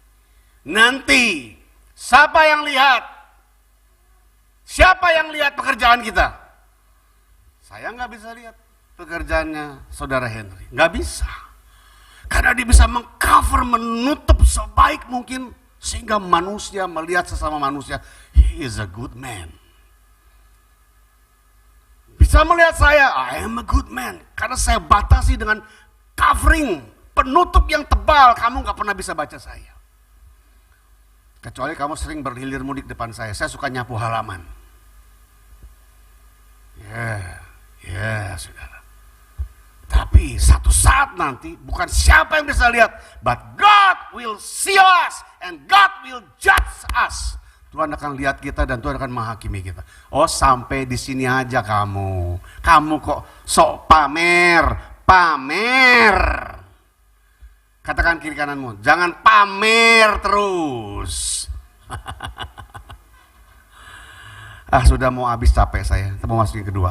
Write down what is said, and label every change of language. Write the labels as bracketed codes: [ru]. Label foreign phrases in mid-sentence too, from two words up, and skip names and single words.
[id] Siapa yang lihat? Siapa yang lihat pekerjaan kita? Saya nggak bisa lihat pekerjaannya saudara Henry, nggak bisa. Karena dia bisa mengcover, menutup sebaik mungkin sehingga manusia melihat sesama manusia, [en] he is a good man. [id] Bisa melihat saya, [en] I am a good man. [id] Karena saya batasi dengan covering, penutup yang tebal, kamu nggak pernah bisa baca saya. Kecuali kamu sering berhilir mudik depan saya suka nyapu halaman. Ya, saudara. Tapi satu saat nanti bukan siapa yang bisa lihat, [en] but God will see us and God will judge us. [id] Tuhan akan lihat kita dan Tuhan akan menghakimi kita. Oh, sampai di sini aja kamu. Kamu kok sok pamer. Katakan kiri kananmu, jangan pamer terus. Sudah mau habis, capek saya. Kita mau masuk yang kedua.